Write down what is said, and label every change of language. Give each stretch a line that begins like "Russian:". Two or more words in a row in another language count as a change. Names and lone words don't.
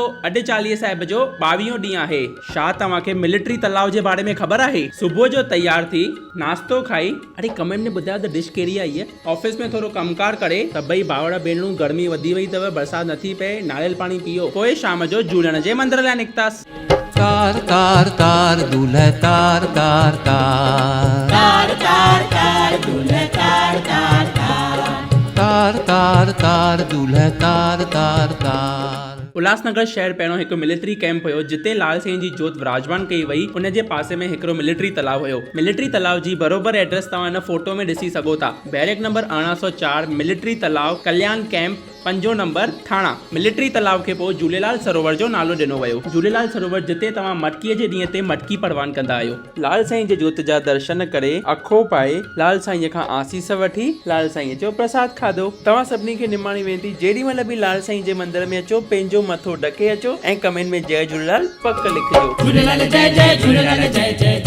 Sindhi: अॼु चालीहे साहिब जो 22हों ॾींहुं आहे। छा तव्हांखे मिलिट्री तलाव जे बारे में ख़बर आहे? सुबुह जो तैयार थी नाश्तो खाई, अरे कमेंट में ॿुधायो त डिश कहिड़ी आई आहे। ऑफिस में थोरो कमकार करे सभई भाउर भेनरूं, गर्मी वधी वई अथव, बरसाति नथी पए, नारियल पाणी पीओ, पोइ शाम जो झूलण जे मंदर लाइ निकितासीं। तार तार तार दूल्हा तार तार तार तार तार तार दूल्हा तार तार तार तार तार तार दूल्हा तार तार तार। उल्हासनगर शहर पहिरियों हिकु मिलिट्री कैंप हुयो जिते लाल साईं जी जोत विराजमान कई वई। उन जे पासे में हिकिड़ो मिलिट्री तलाव हुयो। मिलिट्री तलाव जी बरोबर एड्रेस तव्हां हिन फोटो में ॾिसी सघो था। बैरक नंबर 1804 मिलिट्री तलाव, कल्याण कैंप, 5 नंबर, थाणा। मिलिट्री तलाव खे पोइ झूलेलाल सरोवर जो नालो ॾिनो वियो। झूलेलाल सरोवर जिते तव्हां मटकीअ जे ॾींहं ते मटकी परवान कंदा आहियो। लाल साईं जे जोत जा दर्शन करे, अखो पाए, लाल साईं खां आसीस वठी, लाल साईं जो प्रसाद खाधो। तव्हां सभिनी खे निमाणी वेंदी, जेॾी महिल बि लाल साईं जे मंदर में अचो, पंहिंजो मथो ढके अचो ऐं कमेंट में जय झूलेलाल पक लिखिजो। झूलेलाल जय जय झूलेलाल जय जय